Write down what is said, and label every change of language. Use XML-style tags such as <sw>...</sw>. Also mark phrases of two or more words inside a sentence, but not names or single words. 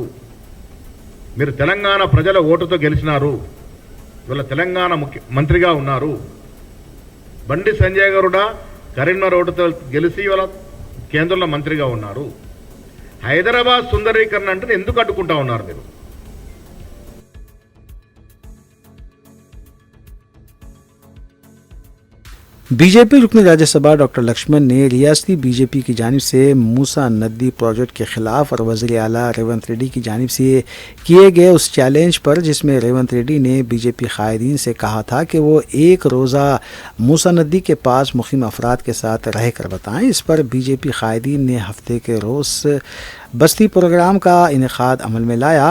<te>మీరు తెలంగాణ ప్రజల ఓటుతో గెలిచినారు, ఇవాళ తెలంగాణ మంత్రిగా ఉన్నారు। బండి సంజయ్ గారుడా కరీంనగర్ ఓటుతో గెలిచి ఇవాళ కేంద్రంలో మంత్రిగా ఉన్నారు। హైదరాబాద్ సుందరీకరణ అంటే ఎందుకు అడ్డుకుంటా ఉన్నారు మీరు?</te> <ur>BJP رکن راجیہ سبھا ڈاکٹر لکشمن نے ریاستی BJP کی جانب سے موسیٰ ندی پروجیکٹ کے خلاف اور وزیر اعلیٰ ریونت ریڈی کی جانب سے کیے گئے اس چیلنج پر جس میں ریونت ریڈی نے BJP قائدین سے کہا تھا کہ وہ 1 روزہ موسیٰ ندی کے پاس مقیم افراد کے ساتھ رہ کر بتائیں، اس پر BJP قائدین نے ہفتے کے روز بستی پروگرام کا انعقاد عمل میں لایا۔</ur>